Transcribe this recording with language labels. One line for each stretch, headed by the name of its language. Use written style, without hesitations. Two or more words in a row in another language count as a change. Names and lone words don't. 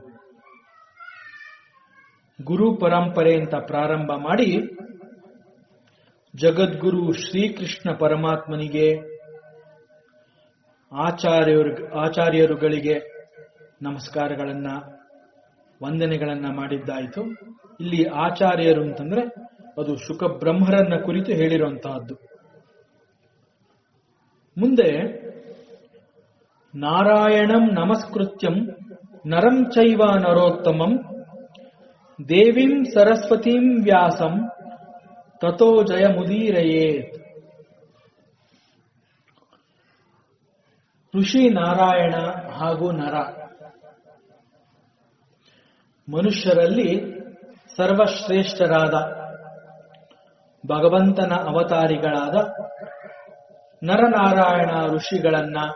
Kannada: ಗುರು ಪರಂಪರೆ ಅಂತ ಪ್ರಾರಂಭ ಮಾಡಿ ಜಗದ್ಗುರು ಶ್ರೀಕೃಷ್ಣ ಪರಮಾತ್ಮನಿಗೆ, ಆಚಾರ್ಯರುಗಳಿಗೆ ನಮಸ್ಕಾರಗಳನ್ನ, ವಂದನೆಗಳನ್ನ ಮಾಡಿದ್ದಾಯಿತು. ಇಲ್ಲಿ ಆಚಾರ್ಯರು ಅಂತಂದ್ರೆ ಅದು ಶುಕ ಬ್ರಹ್ಮರನ್ನ ಕುರಿತು ಹೇಳಿರುವಂತಹದ್ದು.
Sanskrit: ಮುಂದೆ ನಾರಾಯಣಂ ನಮಸ್ಕೃತ್ಯಂ ನರಂ ಚೈವ ನರೋತ್ತಮಂ ದೇವಿಂ ಸರಸ್ವತೀಂ ವ್ಯಾಸಂ ತಥೋ ಜಯ ಮುದೀರಯೇತ್.
Kannada: ಋಷಿ ನಾರಾಯಣ ಹಾಗೂ ನರ, ಮನುಷ್ಯರಲ್ಲಿ ಸರ್ವಶ್ರೇಷ್ಠರಾದ ಭಗವಂತನ ಅವತಾರಿಗಳಾದ ನರನಾರಾಯಣ ಋಷಿಗಳನ್ನ,